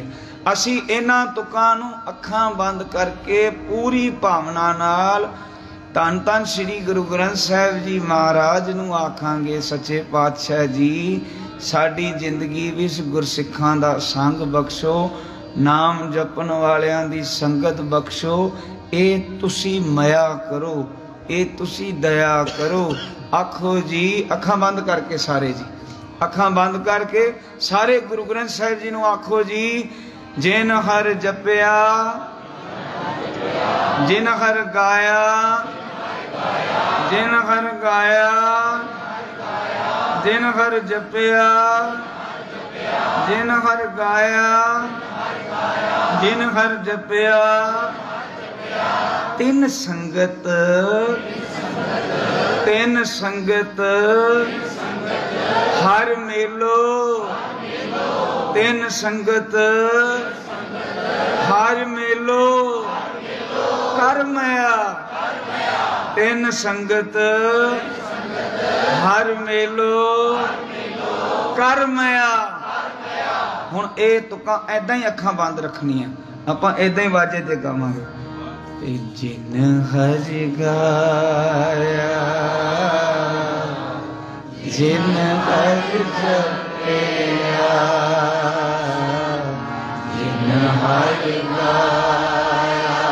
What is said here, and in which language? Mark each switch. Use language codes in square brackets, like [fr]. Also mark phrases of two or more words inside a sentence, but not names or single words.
[pa] ਅਸੀਂ ਇਨ੍ਹਾਂ ਤੁਕਾਂ ਨੂੰ ਅੱਖਾਂ ਬੰਦ ਕਰਕੇ ਪੂਰੀ ਭਾਵਨਾ ਨਾਲ ਧੰਨ ਧੰਨ ਸ੍ਰੀ ਗੁਰੂ ਗ੍ਰੰਥ ਸਾਹਿਬ ਜੀ ਮਹਾਰਾਜ ਨੂੰ ਆਖਾਂਗੇ ਸੱਚੇ ਪਾਤਸ਼ਾਹ ਜੀ ਸਾਡੀ ਜ਼ਿੰਦਗੀ ਵਿਚ ਗੁਰਸਿੱਖਾਂ ਦਾ ਸੰਗ ਬਖ਼ਸ਼ੋ, ਨਾਮ ਜਪਣ ਵਾਲਿਆਂ ਦੀ ਸੰਗਤ ਬਖ਼ਸ਼ੋ, ਏ ਤੁਸੀਂ ਮਇਆ ਕਰੋ, ਏ ਤੁਸੀਂ ਦਇਆ ਕਰੋ। ਆਖੋ ਜੀ, ਅੱਖਾਂ ਬੰਦ ਕਰਕੇ ਸਾਰੇ ਜੀ, ਅੱਖਾਂ ਬੰਦ ਕਰਕੇ ਸਾਰੇ ਗੁਰੂ ਗ੍ਰੰਥ ਸਾਹਿਬ ਜੀ ਨੂੰ ਆਖੋ ਜੀ, ਜਿਨ ਹਰਿ ਜਪਿਆ ਜਿਨ ਹਰਿ ਗਾਇਆ ਜਿਨ ਹਰਿ ਗਾਇਆ ਜਿਨ ਹਰਿ ਜਪਿਆ ਜਿਨ ਹਰਿ ਗਾਇਆ ਜਿਨ ਹਰਿ ਜਪਿਆ ਤਿਨ ਸੰਗਤ ਤਿਨ ਸੰਗਤ ਹਰਿ ਮੇਲੋ ਤਿਨ ਸੰਗਤ ਹਰਿ ਮੇਲੋ ਕਰ ਮਇਆ ਤਿਨ ਸੰਗਤ ਹਰਿ ਮੇਲੋ ਕਰ ਮਇਆ। ਹੁਣ ਏ ਤੁਕਾਂ ਐਦਾਂ ਹੀ ਅੱਖਾਂ ਬੰਦ ਰੱਖਣੀਆਂ, ਆਪਾਂ ਐਦਾਂ ਹੀ ਵਾਜੇ ਤੇ ਗਾਵਾਂਗੇ। ਜਿਨ ਹਰਿ ਗਾਇਆ ਜਿਨ ਹਰਿ ਜਪਿਆ ਜਿਨ ਹਰਿ ਗਾਇਆ